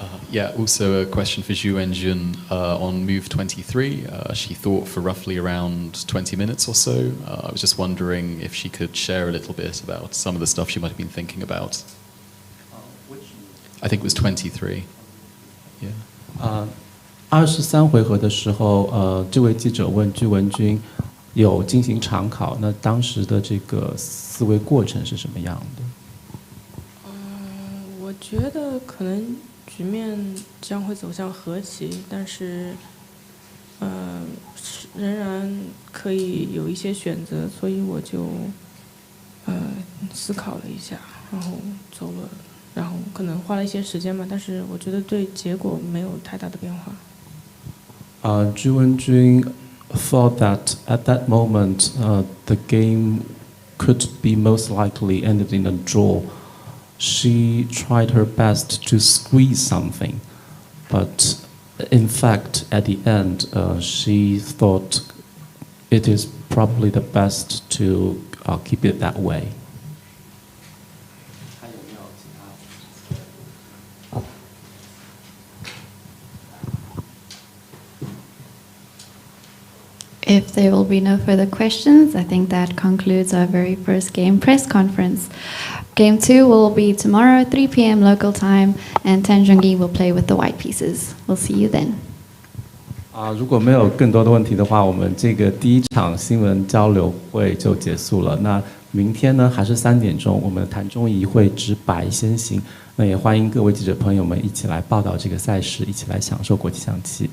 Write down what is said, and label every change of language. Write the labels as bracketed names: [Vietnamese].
[English] Yeah, also a question for Ju Wenjun on move 23. She thought for roughly around 20 minutes or so. I was just wondering if she could share a little bit about some of the stuff she might have been thinking about. I think it was 23. Yeah. [Chinese] 23回合的时候，这位记者问Ju Wenjun有进行长考，那当时的这个思维过程是什么样的？我觉得可能局面将会走向和棋，但是仍然可以有一些选择，所以我就思考了一下，然后走了，然后可能花了一些时间吧，但是我觉得对结果没有太大的变化。 [English] Ju Wenjun thought that at that moment the game could be most likely ended in a draw. She tried her best to squeeze something, but in fact, at the end, she thought it is probably the best to keep it that way. If there will be no further questions, I think that concludes our very first game press conference. Game 2 will be tomorrow, 3 p.m. local time, and Tan Zhongyi will play with the white pieces. We'll see you then. [Chinese] 如果没有更多的问题的话，我们这个第一场新闻交流会就结束了。那明天呢，还是3点钟，我们的谭忠仪会执白先行。那也欢迎各位记者朋友们一起来报道这个赛事，一起来享受国际象棋。